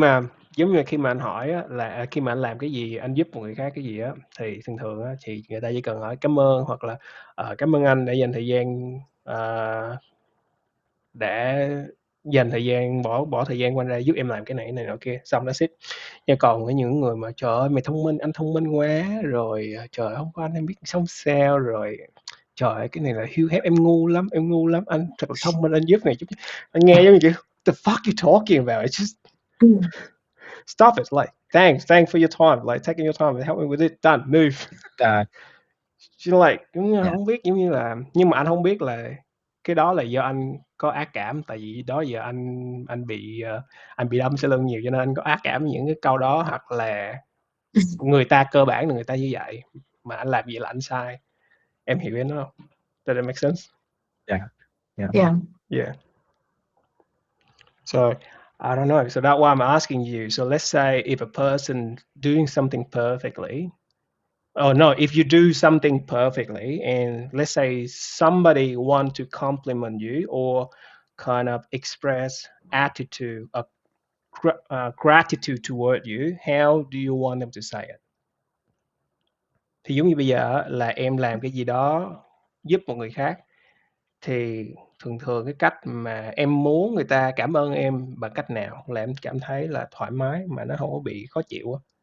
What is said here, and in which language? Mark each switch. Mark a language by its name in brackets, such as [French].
[Vietnamese] mà giống như khi mà anh hỏi á, là khi mà anh làm cái gì, anh giúp một người khác cái gì á, thì thường thường á, thì người ta chỉ cần hỏi cảm ơn hoặc là cảm ơn anh đã dành thời gian để dành thời gian bỏ bỏ thời gian qua ra giúp em làm cái này nọ kia xong nó xích. Nhưng còn với những người mà trời ơi mày thông minh, anh thông minh quá rồi trời không có anh em biết sống sao rồi trời ơi cái này là hiếu hép em ngu lắm anh thật là thông minh anh giúp này giúp anh nghe giống như kiểu [English] the fuck you talking about it's just Mm. stop it like thanks for your time like taking your time and help me with it done move. Uh, She like [Vietnamese] cũng [English] yeah, [Vietnamese] không biết giống như là nhưng mà anh không biết là cái đó là do anh có ác cảm tại vì đó giờ anh bị anh bị đâm sau lưng nhiều cho nên anh có ác cảm với những cái câu đó hoặc là người ta cơ bản là người ta như vậy mà anh làm gì là anh sai. Em hiểu em đó không? [English] Does that make sense? yeah, yeah. Yeah. Yeah. So I don't know. So that's why I'm asking you. So let's say if a person doing something perfectly, oh no, if you do something perfectly, and let's say somebody want to compliment you or kind of express attitude, gratitude toward you, how do you want them to say it? [Vietnamese] Thì giống như bây giờ là em làm cái gì đó giúp một người khác thì thường thường cái cách mà em muốn người ta cảm ơn em bằng cách nào là em cảm thấy là thoải mái mà nó không có bị khó chịu á?